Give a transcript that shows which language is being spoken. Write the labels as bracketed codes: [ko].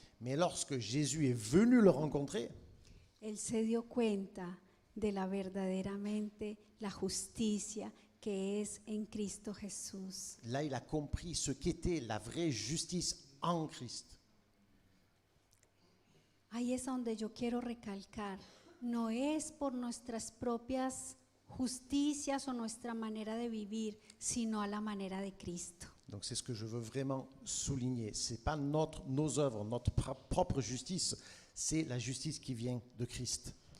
[fr] Mais lorsque Jésus est venu le rencontrer, [es] él se dio cuenta de la verdaderamente la justicia que es en Cristo Jesús. [fr] là, il a compris ce qu'était la vraie justice en Christ. [es] Ahí es donde yo quiero recalcar, no es por nuestras propias justicias o nuestra manera de vivir, sino a la manera de Cristo. [fr] Donc c'est ce que je veux vraiment souligner. Ce n'est pas nos œuvres, notre propre justice, c'est la justice qui vient de Christ.